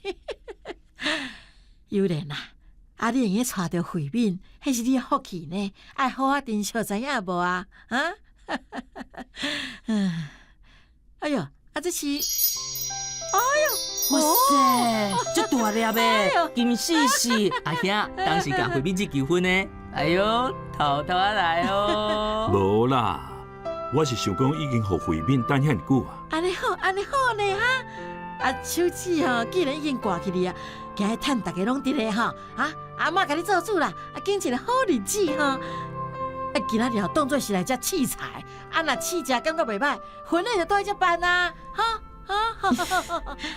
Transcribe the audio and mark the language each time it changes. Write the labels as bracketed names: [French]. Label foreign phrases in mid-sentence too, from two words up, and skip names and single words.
[Min Nan Chinese] 有莲啊，啊你用个带着慧敏，迄是你的福气呢，爱好好珍惜，知影无啊？啊？哎呦，啊这是，哇塞，这大粒的，金丝丝，阿兄当时甲慧敏姐求婚呢。哎呦，偷偷来哦。无啦，我是想讲已经互慧敏等遐久啊。安尼好，安尼好呢哈！啊，手指吼，既然已经挂起哩啊，今日趁大家拢伫咧吼，啊，阿嬷甲你做主啦，啊，拣一个好日子吼。啊，今仔日吼当做是来遮试菜，啊，若试食感觉袂歹，婚礼就倒去遮办啊，哈，哈。